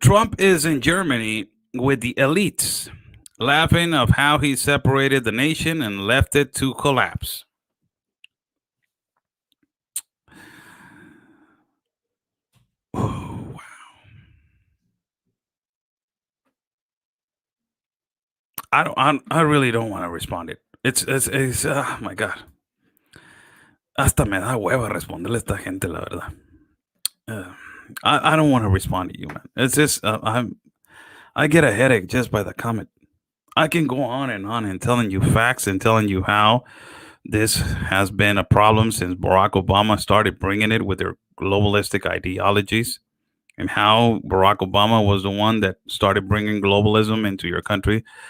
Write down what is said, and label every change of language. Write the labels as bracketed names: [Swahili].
[English] Trump is in Germany with the elites, laughing of how he separated the nation and left it to collapse. Oh, wow. I really don't want to respond it. It's oh my God. [Spanish] Hasta me da hueva responderle a esta gente, la verdad. [English] I don't want to respond to you, man. It's just I get a headache just by the comment. I can go on and telling you facts and telling you how This has been a problem since Barack Obama started bringing it with their globalistic ideologies, and how Barack Obama was the one that started bringing globalism into your country.